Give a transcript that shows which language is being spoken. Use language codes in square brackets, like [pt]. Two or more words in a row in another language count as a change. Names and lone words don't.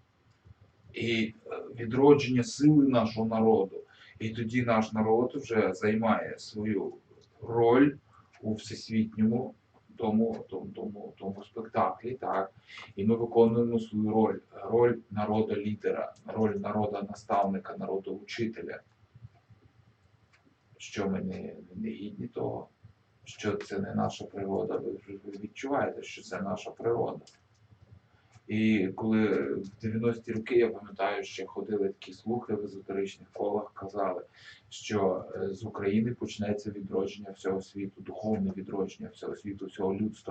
[uk] І відродження сили нашого народу. І тоді наш народ вже займає свою роль у всесвітньому тому спектаклі, так, і ми виконуємо свою роль народа-лідера, роль народа-наставника, народа-учителя. Що ми не гідні того, що це не наша природа, ви відчуваєте, що це наша природа. І коли в 90-ті роки, я пам'ятаю, ще ходили такі слухи в езотеричних колах, казали, що з України почнеться відродження всього світу, духовне відродження всього світу, всього людства.